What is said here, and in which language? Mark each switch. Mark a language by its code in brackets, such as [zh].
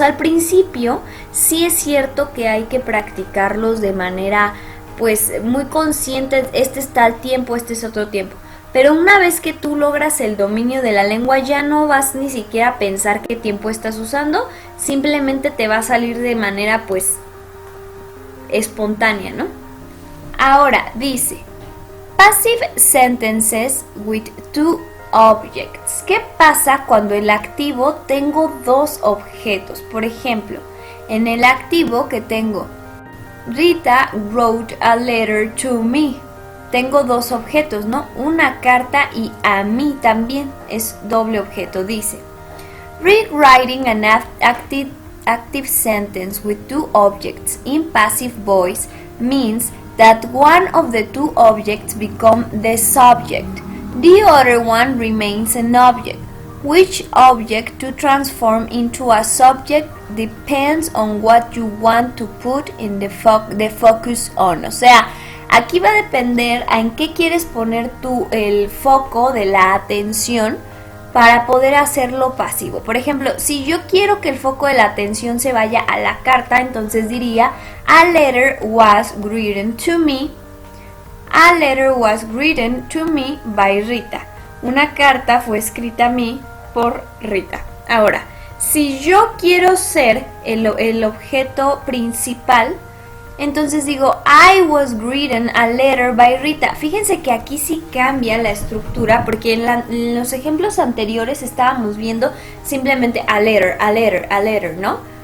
[es] Al principio sí es cierto que hay que practicarlos de manera pues muy consciente, este es tal tiempo, este es otro tiempo. Pero una vez que tú logras el dominio de la lengua, ya no vas ni siquiera a pensar qué tiempo estás usando, simplemente te va a salir de manera pues espontánea, ¿no? Ahora dice, [en] passive sentences with two objects. [es] ¿Qué pasa cuando el activo tengo dos objetos? Por ejemplo, en el activo que tengo, [en] Rita wrote a letter to me. [es] Tengo dos objetos, ¿no? Una carta y a mí también es doble objeto. Dice, [en] read writing an active active sentence with two objects in passive voice means that one of the two objects become the subject. The other one remains an object. Which object to transform into a subject depends on what you want to put in the focus on. [es] O sea, aquí va a depender en qué quieres poner tú el foco de la atención para poder hacerlo pasivo. Por ejemplo, si yo quiero que el foco de la atención se vaya a la carta, entonces diría [en] a letter was written to me. A letter was written to me by Rita. [es] Una carta fue escrita a mí por Rita. Ahora, si yo quiero ser el objeto principal, entonces digo [en] I was written a letter by Rita. [es] Fíjense que aquí sí cambia la estructura, porque en los ejemplos anteriores estábamos viendo simplemente a letter, ¿no?